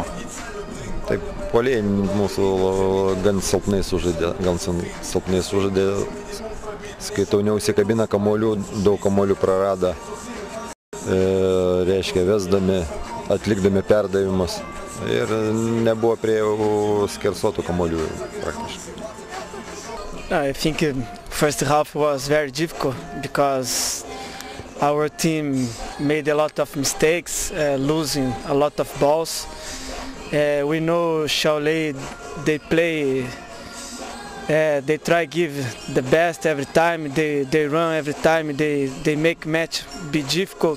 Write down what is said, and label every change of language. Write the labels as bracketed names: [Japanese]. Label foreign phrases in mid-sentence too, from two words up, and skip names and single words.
[Lithuanian] Taip, puolėjai mūsų gan silpnai sužaidė, skaitau, neužsikabina kamuolių, daug kamuolių prarada, reiškia vesdami, atlikdami perdavimus ir nebuvo prie skersotų kamuolių praktiškai. [English] I think first half was very difficult because our team made a lot of mistakes, losing a lot of balls. We know Šiauliai, they play, they try give the best every time, they run every time, they make match be difficult.